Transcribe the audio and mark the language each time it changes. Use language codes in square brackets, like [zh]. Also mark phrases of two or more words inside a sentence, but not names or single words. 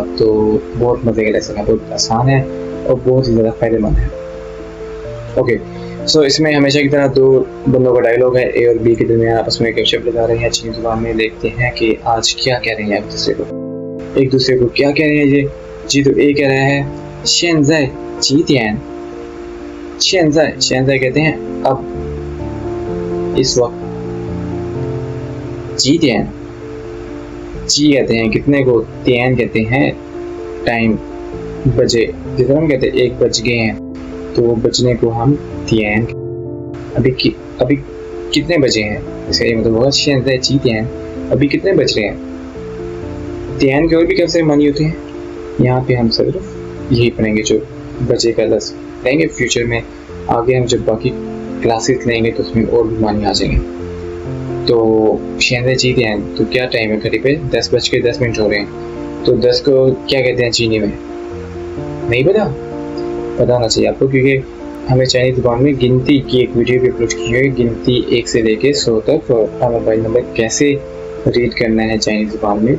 [hi] तो बहुत मज़े का लेसन है, बहुत आसान है और बहुत ही ज़्यादा फ़ायदेमंद है। [en] OK, so [hi] इसमें हमेशा की तरह दो बंदों का डायलॉग है, ए और बी के दरमियान आपस में गपशप लगा रहे हैं चीनी ज़ुबान में। देखते हैं कि आज क्या कह रहे हैं एक दूसरे को क्या कह रहे हैं ये जी। तो ए कह रहा है [zh] 现在几点，现在 [hi] कहते हैं अब, इस वक्त। [zh] 几点 [hi] जी कहते हैं कितने को, त्यान कहते हैं टाइम, बजे। जैसे हम कहते हैं 1 बज गए हैं, तो बजने को हम त्यान। अभी कितने बजे हैं, इसका ये मतलब होगा [zh] 现在几点, [hi] अभी कितने बज रहे हैं। त्यान के और भी कैसे मानी होते हैं, यहाँ पे हम सिर्फ यही पढ़ेंगे जो बजे का लफ्ज़ पढ़ेंगे। फ्यूचर में आगे हम जब बाकी क्लासेस लेंगे तो उसमें और भी मानी आ जाएंगे। तो [zh] 现在几点, [hi] तो क्या टाइम है घड़ी पे, 10:10 हो रहे हैं। तो 10 को क्या कहते हैं चीनी में, नहीं पता होना चाहिए आपको, क्योंकि हमें चाइनीज़ ज़ुबान में गिनती की एक वीडियो भी अपलोड की है, गिनती 1 से लेके 100 तक और [en] mobile number [hi] कैसे रीड करना है चाइनीज़ ज़ुबान में।